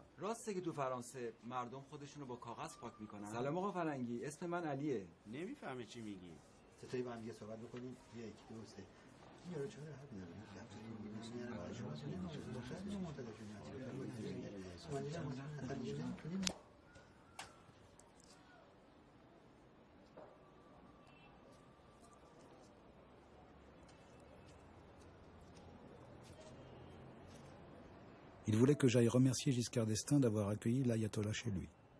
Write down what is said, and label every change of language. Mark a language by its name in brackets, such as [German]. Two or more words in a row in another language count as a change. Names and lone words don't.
[Persian] راسته که تو فرانسه مردم خودشونو با کاغذ پاک میکنن. سلام آقا فرنگی، اسم من علیه. نمیفهمه چی میگی. ستایی با هم دیگه صحبت بکنیم. یک دو سه. این یارو چرا حرف نمیزنه؟ [French] Il voulait que j'aille remercier Giscard d'Estaing d'avoir accueilli l'ayatollah chez lui.